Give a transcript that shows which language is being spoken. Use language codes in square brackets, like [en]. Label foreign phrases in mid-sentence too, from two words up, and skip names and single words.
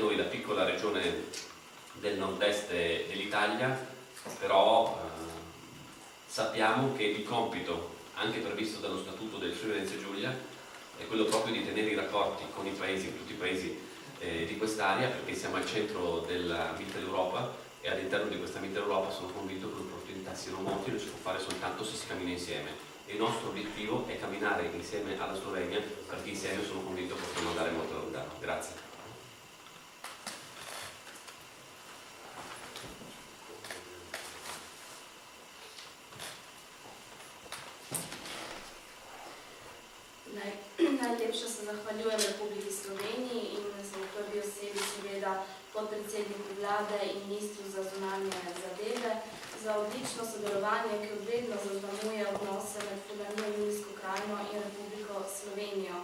[it] Noi, la piccola regione del nord-est dell'Italia, però sappiamo che il compito, anche previsto dallo Statuto del Friuli Venezia Giulia, è quello proprio di tenere i rapporti con i paesi, tutti i paesi di quest'area, perché siamo al centro della Mitteleuropa e all'interno di questa Mitteleuropa sono convinto che le opportunità siano molte e lo si può fare soltanto se si cammina insieme. E il nostro obiettivo è camminare insieme alla Slovenia, perché insieme sono convinto che possiamo andare molto lontano. Grazie. [sl] Najlepše se zahvaljujem Republiki Sloveniji in v prvi osebi seveda podpredsedniku vlade in ministru za zunanje zadeve za odlično sodelovanje, ki vedno zaznamuje odnose med Furlanijo, Julijsko krajino in Republiko Slovenijo.